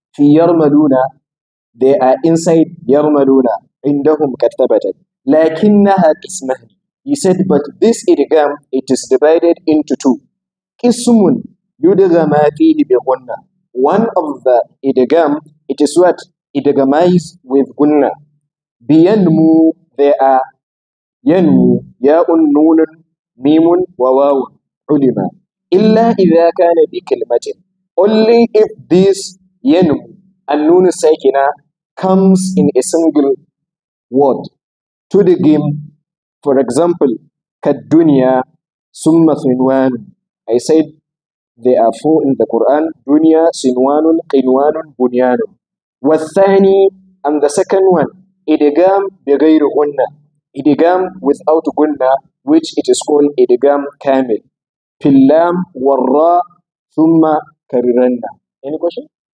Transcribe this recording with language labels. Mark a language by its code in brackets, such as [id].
[ar] في يرملون, [en] they are inside يرملون. [ar] عندهم قد ثبتت. لكنها قسمان. [en] He said, but this إدغام, it is divided into two. [ar] قسم يدغم فيه بغنة. [en] One of the إدغام, it is what? Idgamized with gunna. [ar] بينمو, [en] there are [ar] ينمو ياء نون ميم وواو علما إلا إذا كان بكلمة. [en] Only if this [ar] ينمو النون الساكنة [en] comes in a single word. [ar] تدغم, [en] for example, [ar] كالدنيا ثم ثنوان. [en] I said there are four in the Quran: dunya, sinwanun, qinwanun, bunyanun. والثاني, and the second one, idgham [ar] بغير غنة. [en] Idgham without gunna, which it is called idgham kamil. [ar] في اللام والراء ثم كررن. [en] Any question?